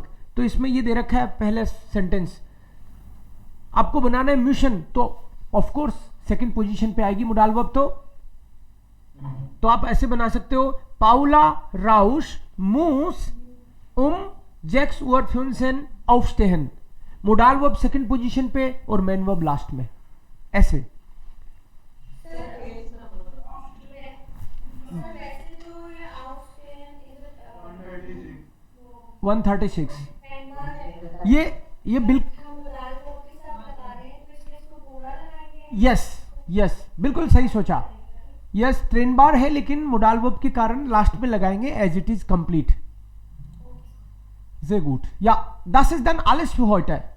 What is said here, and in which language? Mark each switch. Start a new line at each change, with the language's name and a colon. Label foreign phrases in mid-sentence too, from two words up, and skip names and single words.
Hindi: तो इसमें ये दे रखा है पहले सेंटेंस. आपको बनाना है मिशन, तो
English: of course second position
Hindi: पे आएगी
English: modal verb.
Hindi: तो आप ऐसे बना सकते हो, पाउला राउश
German: muss 6:15 aufstehen.
English: modal verb second position
Hindi: पे और
English: main verb
Hindi: लास्ट में. ऐसे 136. ये बिल्कुल यस बिल्कुल सही सोचा. यस, ट्रेन बार है लेकिन
English: modal verb
Hindi: के कारण लास्ट में लगाएंगे
English: as it is complete.
German: Sehr gut. Ja, das ist dann alles für heute.